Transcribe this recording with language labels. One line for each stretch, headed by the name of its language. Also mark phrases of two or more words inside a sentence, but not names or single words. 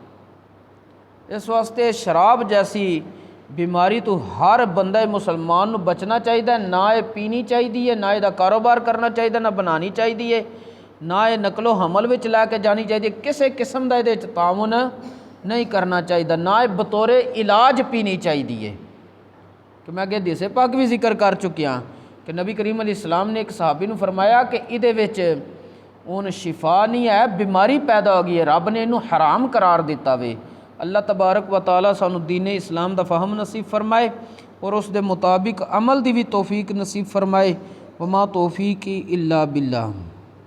Urdu: اس واسطے شراب جیسی بیماری تو ہر بندہ مسلمان نوں بچنا چاہیے، نہ یہ پینی چاہیے، نہ اس کا کاروبار کرنا چاہیے، نہ بنانی چاہیے، نہ یہ نقل و حمل
Punjabi: وچ لے کے
Urdu: جانی چاہیے، کسی قسم کا یہ تعاون نہیں کرنا چاہیے، نہ یہ بطور علاج پینی چاہیے.
Punjabi: کہ میں اگے حدیث پاک بھی ذکر کر چکیا کہ نبی کریم علیہ السلام نے ایک صحابی نوں فرمایا کہ ایہدے وچ ہن شفا نہیں ہے، بیماری پیدا ہو گئی ہے، رب نے اینوں حرام قرار دتا وے.
Arabic: الله تبارك وتعالى
Punjabi: سانوں دین اسلام دا فہم نصیب فرمائے اور اس دے مطابق عمل دی بھی توفیق نصیب فرمائے.
Arabic: وما توفيقي إلا بالله.